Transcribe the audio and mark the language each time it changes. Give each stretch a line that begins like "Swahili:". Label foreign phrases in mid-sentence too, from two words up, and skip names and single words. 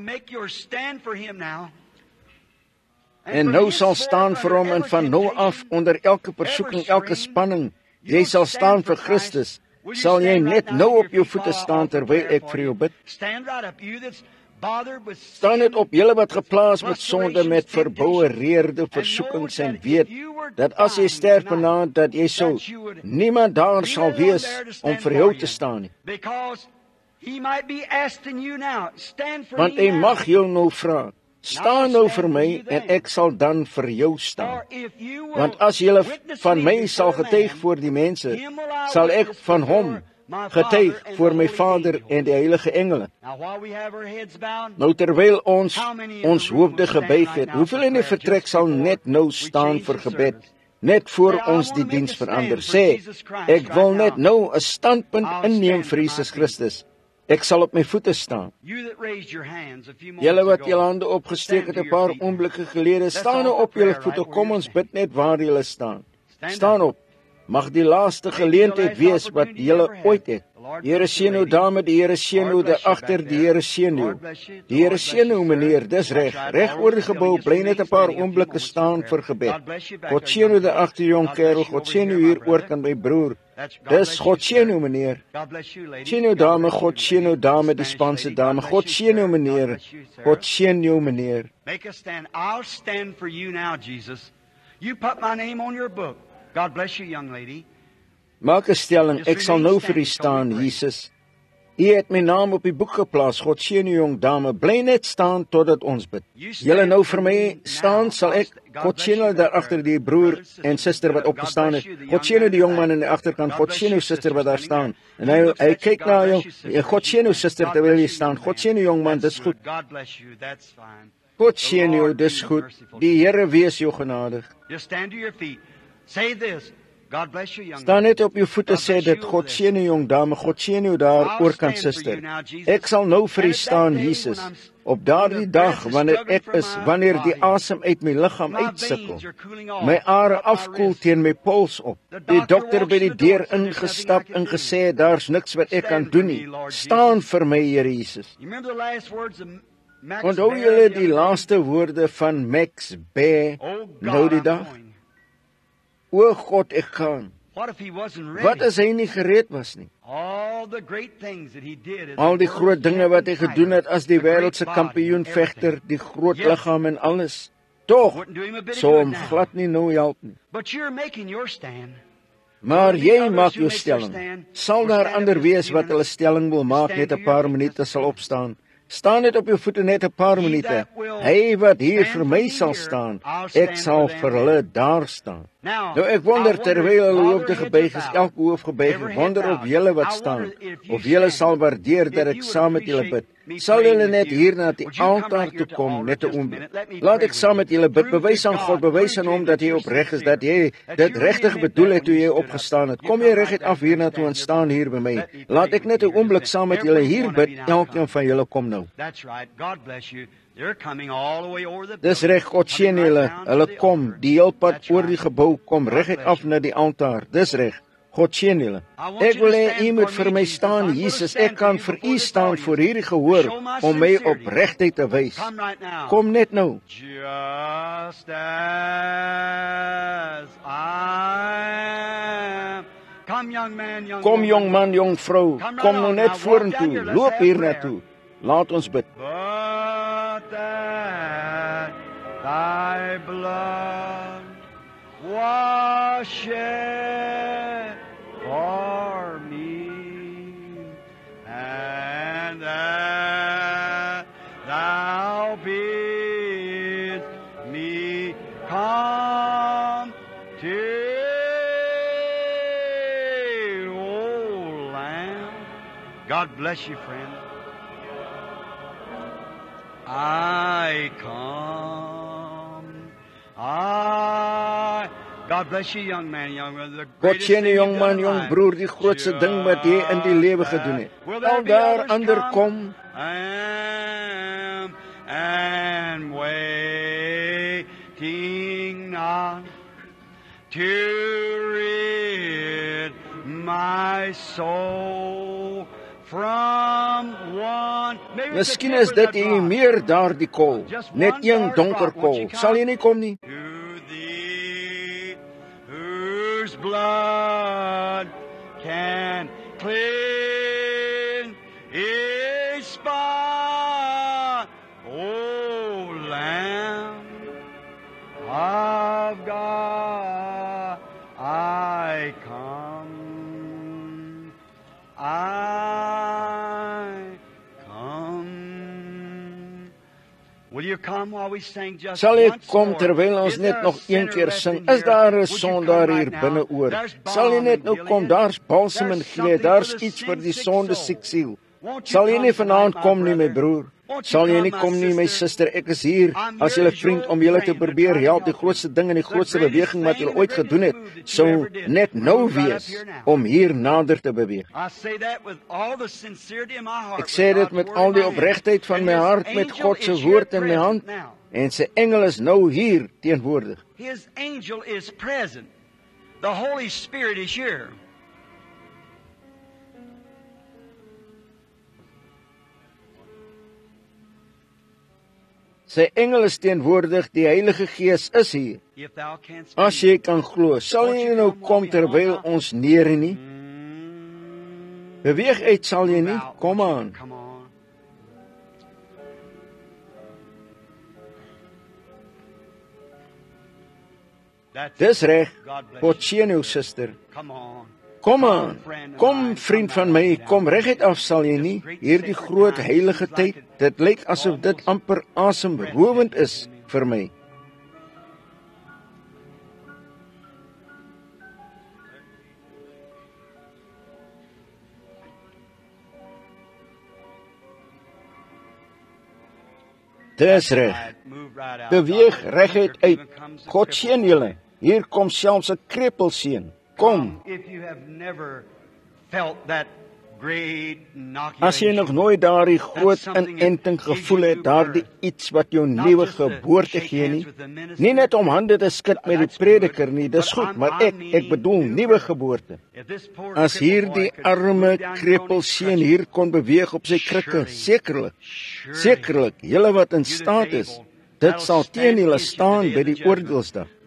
Afrikaans: En nou sal staan vir hom en van nou af onder elke versoeking, elke spanning, jy sal staan vir Christus, sal jy net nou op jou voete staan terwyl ek vir jou bid. Staan net op, julle wat geplaas met sonde, met verboue reerde versoekings en weet, dat as jy sterf vanaand, dat jy sou, niemand daar sal wees om vir jou te staan nie.
English: He might be asking you now, stand for
Afrikaans: Want
English: me
Afrikaans: hy
English: now.
Afrikaans: mag jou nou vra, staan nou vir my en ek sal dan vir jou staan.
English: Or if you will
Afrikaans: Want as julle
English: witness
Afrikaans: van
English: me
Afrikaans: my
English: before
Afrikaans: sal
English: the
Afrikaans: getuig
English: man,
Afrikaans: voor die mense,
English: him will I
Afrikaans: sal ek
English: witness
Afrikaans: van hom
English: before my
Afrikaans: getuig
English: Father and
Afrikaans: voor
English: the
Afrikaans: my
English: holy
Afrikaans: Vader
English: angels.
Afrikaans: en die heilige engele.
English: Now, while we have our heads bowed,
Afrikaans: Nou terwyl ons
English: how many in
Afrikaans: ons
English: the room
Afrikaans: hoofde
English: will stand
Afrikaans: gebuig
English: right
Afrikaans: het,
English: now
Afrikaans: hoeveel
English: for
Afrikaans: in die
English: prayer
Afrikaans: vertrek
English: just
Afrikaans: sal
English: before
Afrikaans: net nou
English: we
Afrikaans: staan
English: change
Afrikaans: vir
English: the
Afrikaans: gebed,
English: service?
Afrikaans: net voor
English: Say, I
Afrikaans: ons
English: wanna
Afrikaans: die
English: make
Afrikaans: diens
English: a stand
Afrikaans: verander.
English: for
Afrikaans: Sê,
English: Jesus Christ
Afrikaans: ek wil
English: right
Afrikaans: net
English: now.
Afrikaans: nou 'n standpunt
English: I'll
Afrikaans: inneem
English: stand
Afrikaans: vir
English: to my
Afrikaans: Jesus
English: feet.
Afrikaans: Christus. Ek sal op my voete staan.
English: You that raised your hands a few
Afrikaans: Julle
English: moments
Afrikaans: wat
English: ago,
Afrikaans: julle hande opgesteek
English: stand
Afrikaans: het
English: to
Afrikaans: 'n
English: your
Afrikaans: paar
English: feet now.
Afrikaans: oomblikke gelede,
English: Let's
Afrikaans: staan nou
English: offer
Afrikaans: op julle
English: prayer
Afrikaans: voete.
English: right where
Afrikaans: Kom
English: you're
Afrikaans: ons bid net waar julle staan.
English: Stand
Afrikaans: Staan
English: up.
Afrikaans: op. Mag die laaste geleentheid wees wat julle ooit het. Die Here seën jou dame, die Here seën jou daar agter, die Here seën jou. Die Here seën jou meneer, dis reg. Reg oor die gebou, bly net 'n paar oomblikke staan vir gebed. God seën jou daar agter jong kerel, God seën jou hier oor kan my broer. Dis God seën jou meneer.
English: God bless you, lady.
Afrikaans: Seën jou dame, God seën jou dame, die Spaanse dame. God seën jou meneer. God seën jou meneer.
English: Make a stand. I'll stand for you now, Jesus. You put my name on your book. God bless you, young lady.
Afrikaans: Maak 'n stelling, ek sal nou vir u staan, Jesus. U het my naam op die boek geplaas. God seën u jong dame. Bly net staan totdat ons bid. Julle nou vir my staan, sal ek God seën hulle daar agter die broer en suster wat opgestaan het. God seën die jong man in die agterkant. God seën jou suster wat daar staan. En hy kyk na jou. God seën jou suster terwyl jy staan. God seën die jong man, dis goed.
English: God bless you. That's fine.
Afrikaans: God seën jou, dis goed. Die Here wees jou genadig.
English: Just stand to your feet. Say this. God bless you, young
Afrikaans: Staan
English: man.
Afrikaans: net op jou voete, sê dit, God seën jou jong dame, God seën jou daar oorkant suster. Ek sal nou vir u staan, Jesus. Op daardie dag wanneer ek is, wanneer die asem uit my liggaam uitsukkel, my are afkoel teen my pols op. Die dokter by die deur ingestap en gesê, daar's niks wat ek kan doen nie. Staan vir my, Here Jesus.
English: You remember the last words of Max
Afrikaans: Onthou
English: Baer
Afrikaans: julle
English: the
Afrikaans: die
English: other day?
Afrikaans: laaste woorde van Max Baer
English: Oh
Afrikaans: nou
English: God,
Afrikaans: die
English: I'm
Afrikaans: dag?
English: going.
Afrikaans: O God, ek gaan.
English: What if he wasn't ready?
Afrikaans: Wat as hy nie gereed was nie?
English: All the great things that he did as
Afrikaans: Al die
English: the
Afrikaans: groot
English: world's
Afrikaans: dinge wat hy
English: champion
Afrikaans: gedoen het as die
English: fighter, the
Afrikaans: wêreldse
English: great body,
Afrikaans: kampioen vegter,
English: everything.
Afrikaans: die groot
English: Yes.
Afrikaans: liggaam en alles. Tog
English: Wouldn't do him a bit of
Afrikaans: sou
English: good
Afrikaans: hom
English: now.
Afrikaans: glad nie nou help nie.
English: But you're making your stand.
Afrikaans: Maar
English: Will
Afrikaans: jy
English: the others
Afrikaans: maak
English: who
Afrikaans: jou
English: make their
Afrikaans: stelling.
English: stand,
Afrikaans: Sal
English: will
Afrikaans: daar
English: stand
Afrikaans: ander
English: up just a
Afrikaans: wees
English: few
Afrikaans: wat hulle
English: minutes?
Afrikaans: stelling wil maak,
English: Stand
Afrikaans: net
English: to
Afrikaans: 'n paar
English: your feet,
Afrikaans: minute
English: let's
Afrikaans: sal
English: stand.
Afrikaans: opstaan. Staan net op jou voete net 'n paar
English: He
Afrikaans: minute.
English: that will
Afrikaans: Hy wat hier
English: stand
Afrikaans: vir
English: for
Afrikaans: my
English: me
Afrikaans: sal
English: here,
Afrikaans: staan,
English: I'll
Afrikaans: ek
English: stand
Afrikaans: sal
English: for them
Afrikaans: vir
English: there.
Afrikaans: hulle daar staan.
English: Now,
Afrikaans: Nou ek
English: I wonder
Afrikaans: wonder terwyl
English: if
Afrikaans: hulle
English: all
Afrikaans: hoofde
English: their heads
Afrikaans: gebuig
English: are
Afrikaans: is,
English: bowed,
Afrikaans: elke hoof gebuig
English: every
Afrikaans: is,
English: head
Afrikaans: wonder of
English: bowed.
Afrikaans: julle wat
English: I
Afrikaans: staan,
English: wonder if you
Afrikaans: of julle
English: stand.
Afrikaans: sal waardeer dat
English: If
Afrikaans: ek
English: you would
Afrikaans: saam met julle
English: appreciate
Afrikaans: bid.
English: me
Afrikaans: Sal
English: praying
Afrikaans: julle
English: with
Afrikaans: net
English: you,
Afrikaans: hier na die
English: would you come
Afrikaans: altaar
English: right here
Afrikaans: toe
English: to
Afrikaans: kom
English: altar
Afrikaans: net 'n
English: just a
Afrikaans: oomblik.
English: minute? Let me
Afrikaans: Laat
English: pray
Afrikaans: ek saam
English: with
Afrikaans: met
English: you.
Afrikaans: julle bid.
English: Prove
Afrikaans: Bewys
English: to
Afrikaans: aan God,
English: God,
Afrikaans: bewys
English: prove
Afrikaans: aan
English: to
Afrikaans: hom
English: him
Afrikaans: dat
English: that
Afrikaans: jy
English: you're
Afrikaans: opreg is,
English: sincere.
Afrikaans: dat jy
English: That
Afrikaans: dit
English: you really
Afrikaans: regtig
English: meant
Afrikaans: bedoel
English: that
Afrikaans: het toe
English: when
Afrikaans: jy
English: you stood
Afrikaans: opgestaan het.
English: up.
Afrikaans: Kom
English: You
Afrikaans: jy
English: come
Afrikaans: reguit
English: right
Afrikaans: af
English: back
Afrikaans: hier na
English: and
Afrikaans: toe en
English: stand
Afrikaans: staan
English: just a
Afrikaans: hier by my.
English: minute. Let me
Afrikaans: Laat
English: pray
Afrikaans: ek net 'n
English: with you
Afrikaans: oomblik
English: just
Afrikaans: saam met
English: a
Afrikaans: julle
English: minute.
Afrikaans: hier
English: Every one
Afrikaans: bid.
English: of you now
Afrikaans: Elkeen
English: come.
Afrikaans: van julle kom nou.
English: That's right. God bless you. They're coming all the way over the
Afrikaans: Dis
English: building.
Afrikaans: reg, God seën
English: Coming right
Afrikaans: julle.
English: down to
Afrikaans: Hulle
English: the
Afrikaans: kom
English: altar.
Afrikaans: die heel pad
English: That's
Afrikaans: oor die
English: right.
Afrikaans: gebou, kom
English: God
Afrikaans: reguit
English: bless
Afrikaans: af
English: you.
Afrikaans: na die altaar. Dis reg. God seën julle.
English: I want
Afrikaans: Ek
English: you
Afrikaans: wil
English: to
Afrikaans: hê
English: stand
Afrikaans: u moet
English: for
Afrikaans: vir
English: me,
Afrikaans: my
English: Jesus.
Afrikaans: staan,
English: I'm gonna
Afrikaans: Jesus.
English: stand
Afrikaans: Ek kan
English: for
Afrikaans: vir
English: you
Afrikaans: u
English: before
Afrikaans: staan
English: this
Afrikaans: voor
English: audience.
Afrikaans: hierdie gehoor
English: Show my
Afrikaans: om my
English: sincerity.
Afrikaans: opregtheid te wys.
English: Come right now.
Afrikaans: Kom net nou.
English: Just as I am. Come, young man, young
Afrikaans: Kom
English: woman.
Afrikaans: jong man, jong vrou,
English: Come right
Afrikaans: kom nou
English: on
Afrikaans: net
English: now. Walk down
Afrikaans: vorentoe.
English: here. Let's
Afrikaans: Loop
English: have
Afrikaans: hier
English: prayer.
Afrikaans: naartoe. Laat ons bid.
English: But that thy blood was shed for me, and that thou bidst me come to, O Lamb. God bless you, friend. I come. God bless you, young man, young man. The
Afrikaans: God
English: greatest
Afrikaans: seën
English: thing
Afrikaans: die jong
English: you've
Afrikaans: man,
English: done in
Afrikaans: jong
English: life.
Afrikaans: broer, die grootste ding wat jy in die lewe gedoen het.
English: Will there
Afrikaans: Al
English: be
Afrikaans: daar
English: others
Afrikaans: ander
English: come?
Afrikaans: kom,
English: And waiting not to rid my soul from one. Maybe it's a
Afrikaans: miskien is dit
English: different
Afrikaans: jy
English: rock.
Afrikaans: meer daardie kol,
English: Just
Afrikaans: net
English: one
Afrikaans: een
English: dark
Afrikaans: donker
English: rock. Won't
Afrikaans: kol.
English: you come?
Afrikaans: Sal jy nie kom nie?
English: To thee, whose blood can cleanse each spot, O Lamb of God, I come. I Will you come while we sing just
Afrikaans: Sal jy
English: once
Afrikaans: kom
English: more?
Afrikaans: terwyl ons
English: Is
Afrikaans: net
English: there a
Afrikaans: nog een
English: sinner
Afrikaans: keer
English: left
Afrikaans: sing?
English: in
Afrikaans: Is
English: here?
Afrikaans: daar 'n
English: Would you
Afrikaans: sondaar
English: come
Afrikaans: hier
English: right now?
Afrikaans: binneoor?
English: There's
Afrikaans: Sal jy
English: balm
Afrikaans: net
English: in
Afrikaans: nou kom?
English: Gilead.
Afrikaans: Daar's balsam in
English: There's
Afrikaans: Gilead.
English: something
Afrikaans: Daar's
English: for the
Afrikaans: iets vir die
English: sin-sick
Afrikaans: sonde
English: soul.
Afrikaans: siek siel.
English: Won't you
Afrikaans: Sal jy
English: come
Afrikaans: nie vanaand
English: tonight,
Afrikaans: kom
English: my
Afrikaans: nie, my
English: brother?
Afrikaans: broer?
English: Won't you
Afrikaans: Sal jy
English: come,
Afrikaans: nie
English: my
Afrikaans: kom nie, my
English: sister?
Afrikaans: suster? Ek is hier
English: I'm
Afrikaans: as
English: here
Afrikaans: julle
English: as
Afrikaans: vriend
English: your
Afrikaans: om julle te
English: friend to
Afrikaans: probeer
English: try to
Afrikaans: help. Die
English: help
Afrikaans: grootste ding en die
English: The
Afrikaans: grootste
English: greatest
Afrikaans: beweging wat
English: thing
Afrikaans: julle
English: and the
Afrikaans: ooit gedoen het,
English: greatest move that you
Afrikaans: sou
English: ever did.
Afrikaans: net nou
English: Move right up
Afrikaans: wees
English: here now.
Afrikaans: om hier nader te beweeg.
English: I say that with all the sincerity in my heart.
Afrikaans: Ek sê dit met al die opregtheid van my hart, met God se woord in my hand, en sy engel is nou hier teenwoordig.
English: His angel is present. The Holy Spirit is here.
Afrikaans: Sy engel is teenwoordig, die Heilige Gees is hier.
English: If thou canst
Afrikaans: As jy kan glo, sal jy nou kom terwyl ons neer nie? Beweeg uit, sal jy nie? Kom aan.
English: Come on. That's
Afrikaans: Dis reg.
English: God bless
Afrikaans: God
English: you.
Afrikaans: seën jou suster.
English: Come on.
Afrikaans: Kom aan. Kom vriend van my, kom reguit af, sal jy nie? Hierdie groot heilige tyd, dit lyk asof dit amper asemrowend is vir my. Dis reg.
English: Move right out.
Afrikaans: Beweeg reguit uit. God seën julle. Hier kom selfs 'n krepel seën. Kom.
English: If you have never felt that great
Afrikaans: As jy nog nooit daardie groot inenting gevoel het, daardie iets wat jou nuwe geboorte gee nie, nie net om hande te skud met die prediker nie, dis goed, maar ek bedoel nuwe geboorte. As hierdie arme krepel seun hier kon beweeg op sy krikke, sekerlik, julle wat in staat is, dit sal teen julle staan by die oordeelsdag.